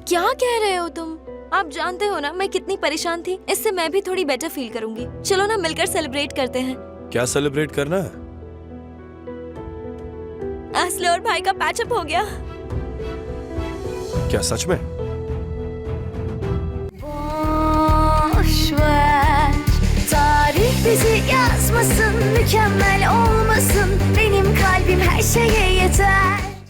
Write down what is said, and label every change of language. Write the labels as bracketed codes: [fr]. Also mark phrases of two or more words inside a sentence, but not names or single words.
[hi] क्या कह रहे हो तुम? आप जानते हो ना मैं कितनी परेशान थी। इससे मैं भी थोड़ी [en] better feel [hi] करूंगी। चलो ना मिलकर सेलिब्रेट करते हैं। क्या सेलिब्रेट करना है? असली और भाई का पैचअप हो गया। क्या सच में? [tr] Tarih bizi yazmasın, mükemmel olmasın. Benim kalbim her şeye yeter.